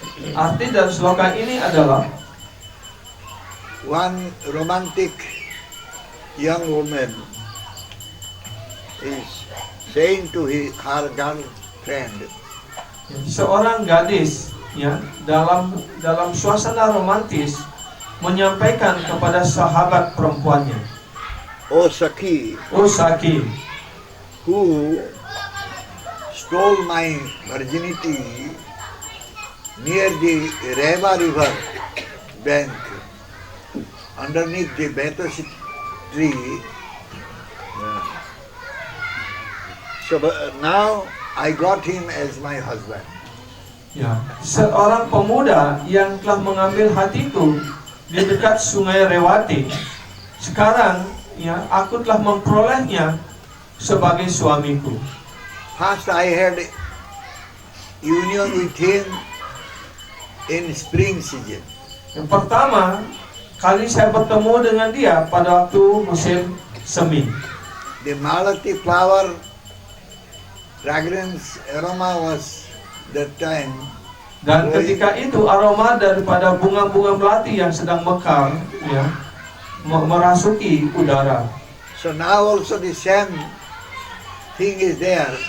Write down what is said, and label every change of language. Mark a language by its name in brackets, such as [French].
[Indonesian] Arti dari sloka ini adalah [English] one romantic young woman is saying to her friend. [Indonesian] Seorang gadis ya dalam suasana romantis menyampaikan kepada sahabat perempuannya, [English] O Sakhi, "Oh Saki, who stole my virginity near the Reva river bank, underneath the Bethos tree. So now I got him as my husband." [Indonesian] ya, seorang pemuda yang telah mengambil hatiku di dekat sungai Rewati, sekarang ya aku telah memperolehnya sebagai suamiku. [English] First I had union with him in spring season. [Indonesian] Yang pertama kali saya bertemu dengan dia pada waktu musim semi. [English] The malati flower fragrance aroma was that time. [Indonesian] Dan ketika itu aroma daripada bunga-bunga melati yang sedang mekar ya merasuki udara. [English] So now also the same thing is there.